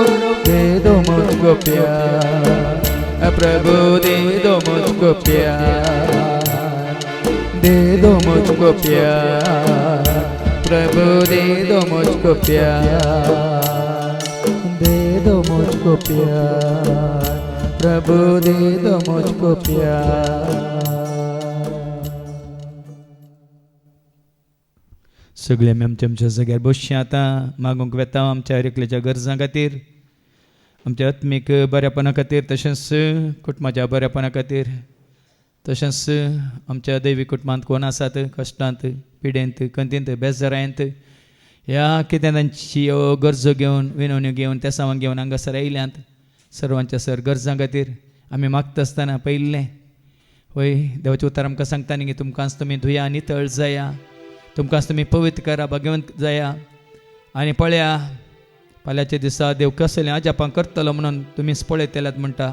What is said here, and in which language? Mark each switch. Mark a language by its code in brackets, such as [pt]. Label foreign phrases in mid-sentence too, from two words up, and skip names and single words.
[hi] दे दो मुझको प्यार प्रभु, दे दो मुझको प्यार, दे दो मुझको प्यार प्रभु, दे दो मुझको प्यार, दे दो मुझको प्यार प्रभु, दे दो मुझको प्यार। [kok] सगळे आमी आमच्या जाग्यार बसचे आतां मागूंक वेता आमच्या हरेकल्याच्या गरजां खातीर, आमच्या आत्मीक बऱ्यापणा खातीर, तशेंच कुटुंबाच्या बऱ्यापणा खातीर, तशेंच आमच्या दैवी कुटुंबांत कोण आसात कश्टांत, पिडेंत, कंतींत, बेजारायंत, ह्या कितें तांची गरजो घेवन, विनवण्यो घेवन, त्या सामान घेवन हांगासर आयल्यांत सर्वांच्या सर गरजां खातीर आमी मागता आसतना पयलें वय देवाचें उतर आमकां सांगता न्ही की तुमकांच तुमी धुया, नितळ जाया, तुमकांच तुमी पवित्र करा, भाग्यवंत जाया आनी पळया फाल्यांच्या दिसा देव कसलें आजापां करतलो म्हणून तुमीच पळयतल्यात म्हणटा।